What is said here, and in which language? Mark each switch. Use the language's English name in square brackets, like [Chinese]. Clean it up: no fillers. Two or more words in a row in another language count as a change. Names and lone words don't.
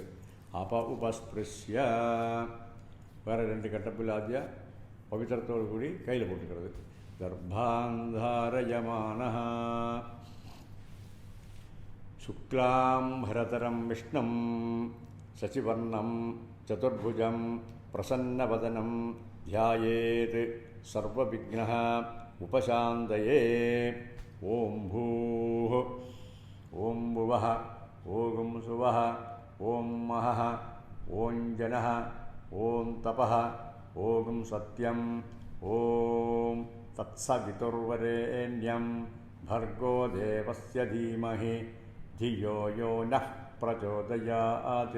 [Tamil] அப்ப உபஸ்பிருஷ்ய வேறு 2 கட்டப்பில்லாதியா பவித்திரத்தோடு கூடி கையில் போட்டுக்கிறது. [Sanskrit] दर्भान्धारयमाण शुक्लाम् बरधरं विष्णुं शशिवर्णं चतुर्भुजं प्रसन्नवदनं ध्यायेत् सर्वविघ्नः उपशान्तये. ॐ भूः ॐ भुवः ॐ सुवः ॐ महः ॐ जनः ॐ तपः ॐ सत्यम् ॐ तत्सवितुर्वरेण्यं भर्गो देवस्य धीमहि धियो यो नः प्रचोदयात्.